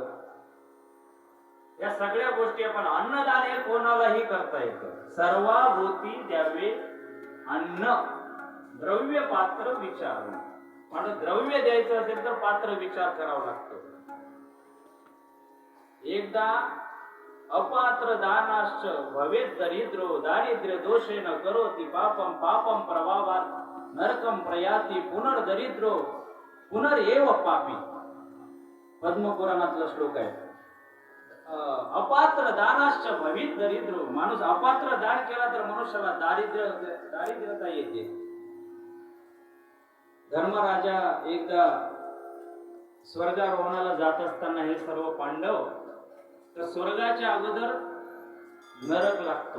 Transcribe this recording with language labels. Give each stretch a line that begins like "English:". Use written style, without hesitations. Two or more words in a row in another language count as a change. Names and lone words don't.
Marathi: या सगळ्या गोष्टी आपण, अन्नदान हे कोणालाही करता येतं. सर्वाभूती द्यावे अन्न, द्रव्य पात्र विचार. म्हणजे द्रव्य द्यायचं असेल तर पात्र विचार करावा लागतो.
Sanskrit: एकदा अपात्र दानाश्च भवेत् दरिद्रो दारिद्र्य दोषेन करोति पापम पापम प्रभावात् नरकम प्रयाति पुनर्दरिद्रो पुनरेव पापी.
Marathi: पद्मपुराणातला श्लोक आहे.
Sanskrit: अपात्र दानाश्च भवेत् दरिद्रो,
Marathi: माणूस अपात्र दान केला तर मनुष्याला दारिद्र्यता येते. धर्मराजा एकदा स्वर्गारोहणाला जात असताना हे सर्व पांडव, तर स्वर्गाच्या अगोदर नरक लागतो.